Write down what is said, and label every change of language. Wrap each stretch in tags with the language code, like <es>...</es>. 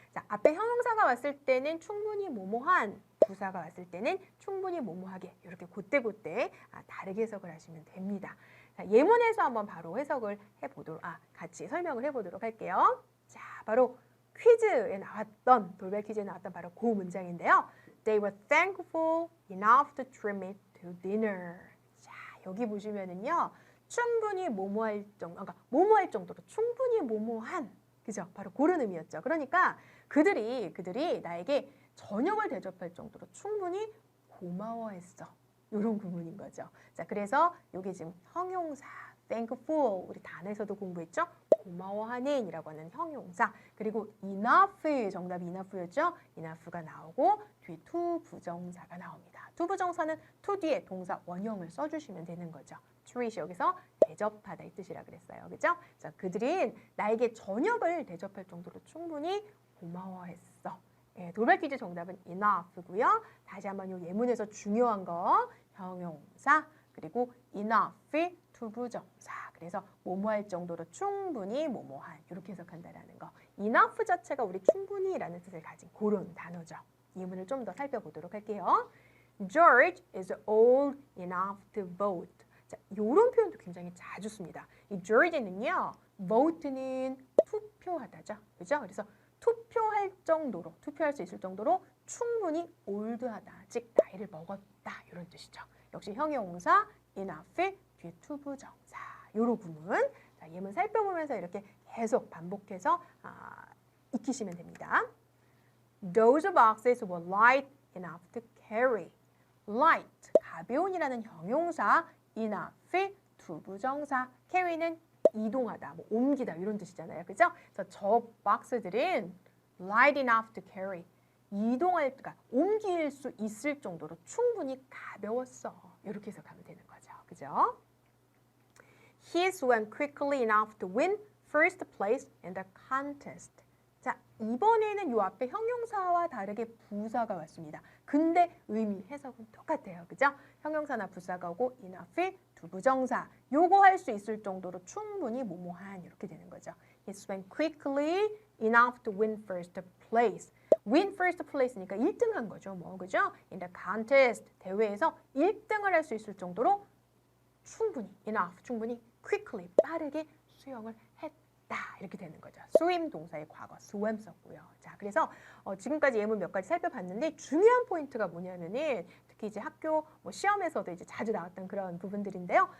<ko>자, 앞에 형용사가 왔을 때는 충분히 뭐뭐한, 부사가 왔을 때는 충분히 뭐뭐하게 이렇게 곧대곧대 다르게 해석을 하시면 됩니다. 자, 예문에서 한번 바로 해석을 해보도록, 같이 설명을 해보도록 할게요. 자, 바로 퀴즈에 나왔던, 돌발 퀴즈에 나왔던 바로 그 문장인데요.</ko> <en>They were thankful enough to treat me to dinner.</en> <ko>자, 여기 보시면은요. 충분히 뭐뭐할 정도, 그러니까 뭐뭐할 정도로 충분히 뭐뭐한, 그죠? 바로 그런 의미였죠. 그러니까 그들이 나에게 저녁을 대접할 정도로 충분히 고마워했어. 이런 구문인 거죠. 자, 그래서 이게 지금 형용사, thankful, 우리 단에서도 공부했죠? 고마워하는 이라고 하는 형용사. 그리고 enough, 정답이 enough였죠? enough가 나오고 뒤에 to 부정사가 나옵니다. to 부정사는 to 뒤에 동사 원형을 써주시면 되는 거죠. treat 여기서 대접하다 이 뜻이라 그랬어요. 그죠? 자, 그들은 나에게 저녁을 대접할 정도로 충분히 고마워했어. 예, 돌발 퀴즈 정답은 enough고요. 다시 한번 이 예문에서 중요한 거 형용사 그리고 enough to 부정사. 그래서 뭐뭐할 정도로 충분히 뭐뭐한 이렇게 해석한다라는 거. enough 자체가 우리 충분히라는 뜻을 가진 그런 단어죠. 예문을 좀 더 살펴보도록 할게요.</ko> <en>George is old enough to vote.</en> <ko>자, 이런 표현도 굉장히 자주 씁니다. 이 George는요, vote는 투표하다죠, 그죠? 그래서 투표할 정도로, 투표할 수 있을 정도로 충분히 올드하다, 즉 나이를 먹었다 이런 뜻이죠. 역시 형용사 enough 뒤에 to 부정사 요런 구문. 자, 예문 살펴보면서 이렇게 계속 반복해서 익히시면 됩니다.</ko> <en>Those boxes were light enough to carry.</en> <ko>light, 가벼운이라는 형용사, enough, to 부정사, carry는 이동하다, 뭐 옮기다 이런 뜻이잖아요. 그죠? 그래서 저 박스들은</ko> <en>light enough to carry.</en> <ko>그러니까 옮길 수 있을 정도로 충분히 가벼웠어. 이렇게 해석하면 되는 거죠. 그죠?</ko> <en>He swam quickly enough to win first place in the contest.</en> <ko>자, 이번에는 요 앞에 형용사와 다르게 부사가 왔습니다. 근데 의미, 해석은 똑같아요. 그죠? 형용사나 부사가 오고 enough, to 부정사. 요거 할 수 있을 정도로 충분히 뭐뭐한 이렇게 되는 거죠.</ko> <en>He swam quickly enough to win first place. win first place</en> <ko>니까 1등 한 거죠. 뭐, 그죠?</ko> <en>In the contest,</en> <ko>대회에서 1등을 할 수 있을 정도로 충분히, enough, 충분히, quickly, 빠르게 수영을 했다. 이렇게 되는 거죠. swim 동사의 과거, swam 썼고요. 자, 그래서 지금까지 예문 몇 가지 살펴봤는데 중요한 포인트가 뭐냐면은 특히 이제 학교 시험에서도 이제 자주 나왔던 그런 부분들인데요.</ko>